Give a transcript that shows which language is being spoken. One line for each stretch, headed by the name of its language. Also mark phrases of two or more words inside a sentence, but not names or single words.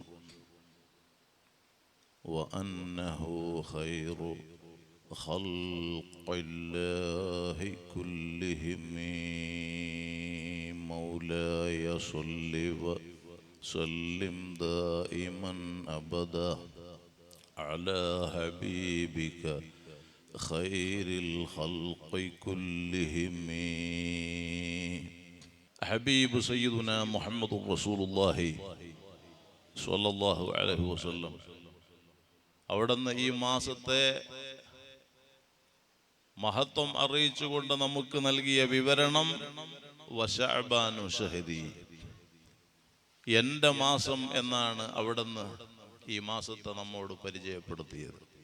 Arabic: وأنه خير خلق الله كلهم مولاي صل وسلم دائما أبدا على حبيبك خير الخلق كلهم حبيب سيدنا محمد رسول الله صلى الله عليه وسلم
Malayalam: അവിടുന്ന് ഈ മാസത്തെ മഹത്വം അറിയിച്ചുകൊണ്ട് നമുക്ക് നൽകിയ വിവരണം
Arabic: وشعبان شهري,
Malayalam: എൻ്റെ മാസം എന്നാണ് അവിടുന്ന് ഈ മാസത്തെ നമ്മോട് പരിചയപ്പെടുത്തിയത്.